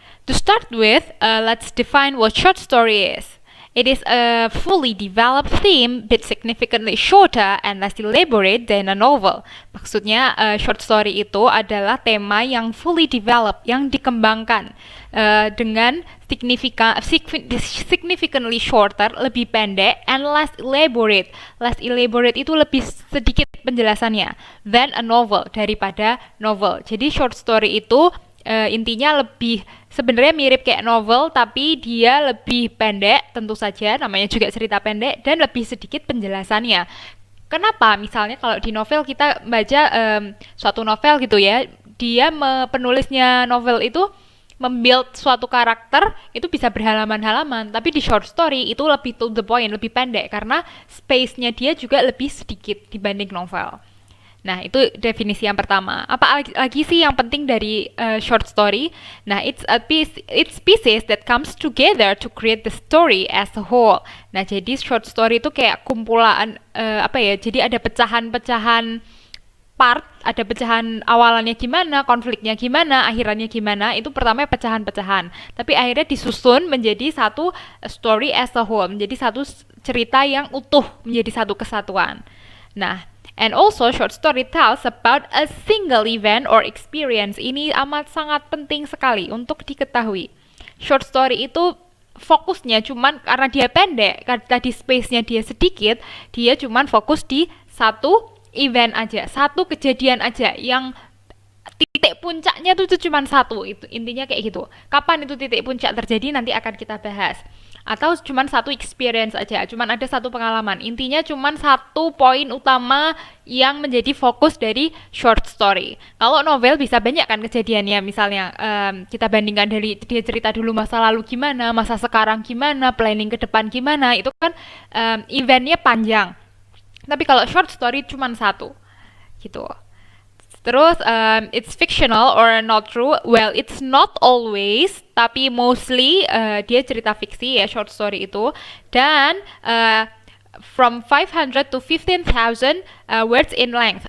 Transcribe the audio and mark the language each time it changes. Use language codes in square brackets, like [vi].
[en] To start with, let's define what short story is. It is a fully developed theme, but significantly shorter and less elaborate than a novel. [id] Maksudnya, short story itu adalah tema yang [en] fully developed, [id] yang dikembangkan dengan [en] significantly shorter, [id] lebih pendek, [en] and less elaborate. Less elaborate [id] itu lebih sedikit penjelasannya [en] than a novel, [id] daripada novel. Jadi short story itu intinya lebih sebenarnya mirip kayak novel, tapi dia lebih pendek, tentu saja namanya juga cerita pendek, dan lebih sedikit penjelasannya. Kenapa? Misalnya kalau di novel kita baca suatu novel gitu ya, dia penulisnya novel itu membuild suatu karakter itu bisa berhalaman-halaman, tapi di short story itu lebih [en] to the point, [id] lebih pendek karena space-nya dia juga lebih sedikit dibanding novel. Nah, itu definisi yang pertama. Apa lagi sih yang penting dari short story? [en] Nah, it's pieces that comes together to create the story as a whole. [id] Nah, jadi short story itu kayak kumpulan Jadi ada pecahan-pecahan part, ada pecahan awalannya gimana, konfliknya gimana, akhirannya gimana. Itu pertama pecahan-pecahan. Tapi akhirnya disusun menjadi satu [en] story as a whole, [id] menjadi satu cerita yang utuh, menjadi satu kesatuan. [en] Nah, and also short story tells about a single event or experience. [id] Ini amat sangat penting sekali untuk diketahui. Short story itu fokusnya cuman karena dia pendek, karena tadi space-nya dia sedikit, dia cuman fokus di satu event aja, satu kejadian aja yang titik puncaknya tuh cuma satu. Itu intinya kayak gitu. Kapan itu titik puncak terjadi nanti akan kita bahas. Atau cuma satu experience aja, cuma ada satu pengalaman. Intinya cuma satu poin utama yang menjadi fokus dari short story. Kalau novel bisa banyak kan kejadiannya, misalnya kita bandingkan dari dia cerita dulu masa lalu gimana, masa sekarang gimana, planning ke depan gimana, itu kan eventnya panjang. Tapi kalau short story cuma satu, gitu. [en] Terus, it's fictional or not true? Well, it's not always, tapi mostly [id] dia cerita fiksi ya, [en] short story itu. Dan from 500 to 15,000 words in length.